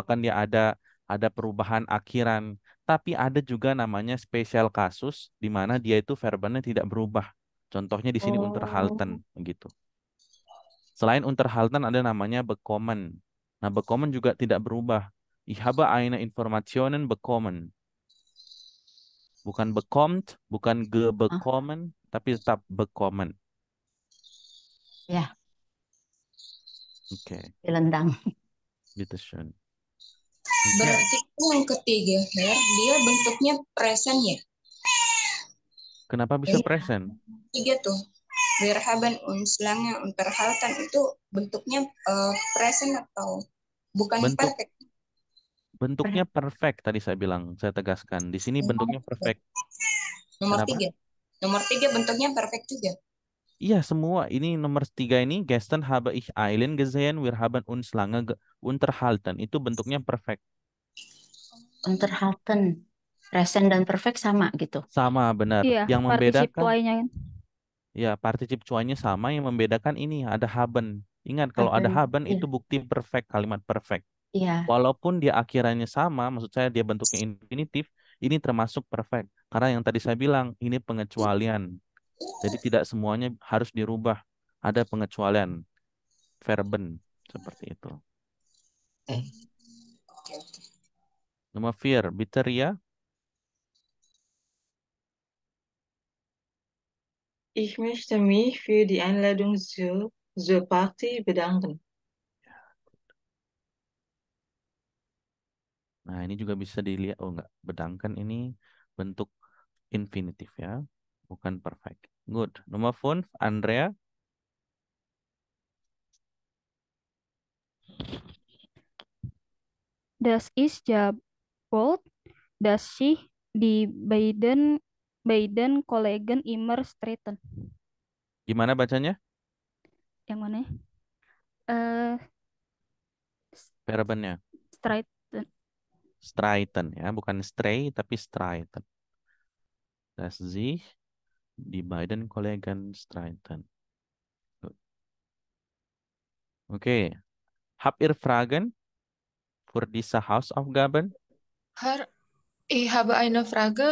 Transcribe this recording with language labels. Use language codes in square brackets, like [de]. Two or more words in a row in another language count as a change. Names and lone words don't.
[id] misalkan dia ada perubahan akhiran. Tapi ada juga namanya spesial kasus di mana dia itu verbennya tidak berubah. Contohnya di sini unterhalten Oh, gitu. Selain Unterhalten ada namanya bekommen. Nah, bekommen juga tidak berubah. [de] Ich habe eine Informationen bekommen. [id] Bukan bekommt, bukan ah, gebekommen, tapi tetap bekommen. ya, Oke, Dilendang. bitteschön. Oke, Berarti yang ketiga, Her, dia bentuknya present ya? kenapa bisa Yang present? tiga tuh, [de] wir haben uns lange unterhalten [id] itu bentuknya present atau bukan Bentuk perfect? bentuknya perfect tadi saya bilang, saya tegaskan. Di sini bentuknya perfect. Nomor Kenapa? tiga. Nomor tiga bentuknya perfect juga. Iya, semua. Ini nomor 3 ini, [de] gestern habe ich Eileen gesehen, wir haben uns lange unterhalten. [id] Itu bentuknya perfect. Unterhalten. Present dan perfect sama gitu. Sama, benar. Iya, Yang particip membedakan tuainya kan. ya, partisip cuanya sama, yang membedakan ini ada haben. Ingat, kalau ada Haben. haben itu Iya, bukti perfect, kalimat perfect. iya. Walaupun dia akhirannya sama, maksud saya dia bentuknya infinitif, ini termasuk perfect. Karena yang tadi saya bilang, ini pengecualian. Jadi tidak semuanya harus dirubah. Ada pengecualian, verben, seperti itu. Oke, oke. Nomor 4, bitter ya. [de] Ich möchte mich für die Einladung zur Party bedanken. [id] Nah, ini juga bisa dilihat. Oh, enggak. Bedangkan ini bentuk infinitif ya. Bukan perfect. Good. Nomor 5, Andrea. [de] Das ist ja bold, dass sich die beiden Kollegen immer streiten. [id] Gimana bacanya? Yang mana? Eh, Verbennya. streiten. Streiten ya, bukan stray tapi streiten. [de] Dass sich die beiden Kollegen streiten. Gut. Okay. Habt ihr Fragen für diese Hausaufgaben? Her, ich habe eine Frage.